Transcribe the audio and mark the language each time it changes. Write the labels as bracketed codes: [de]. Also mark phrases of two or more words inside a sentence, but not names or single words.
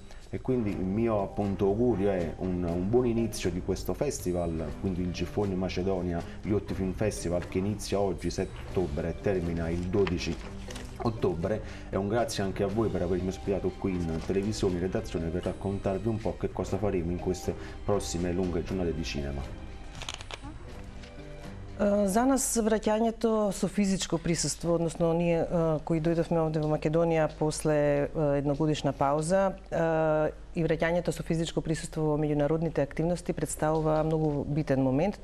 [it] E quindi il mio appunto augurio è un buon inizio di questo festival, quindi il Giffoni Macedonia Youth Film Festival, che inizia oggi 7 ottobre e termina il 12 ottobre, e un grazie anche a voi per avermi ospitato qui in televisione, in redazione, per raccontarvi un po' che cosa faremo in queste prossime lunghe giornate di cinema. [mk] За нас враќањето со физичко присуство, односно ние кои дојдовме овде во Македонија после едногодишна пауза, и враќањето со физичко присуство во меѓународните активности представува многу битен момент.